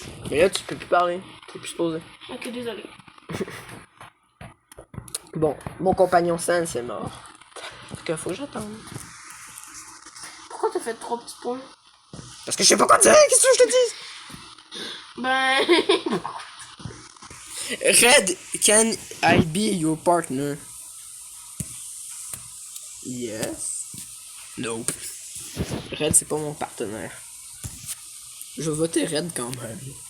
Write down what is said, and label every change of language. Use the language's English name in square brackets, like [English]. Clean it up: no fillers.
[French] Mais là, tu peux plus parler. T'es plus supposé. Ok, désolé. Bon, mon compagnon Sam, c'est mort. Parce qu'il faut que j'attende. Pourquoi t'as fait 3 petits points? Parce que je sais pas quoi dire, qu'est-ce que je te dis? Ben. [English] Red, can I be your partner? Yes. Nope. [French] Red, c'est pas mon partenaire. Je vais voter Red quand même.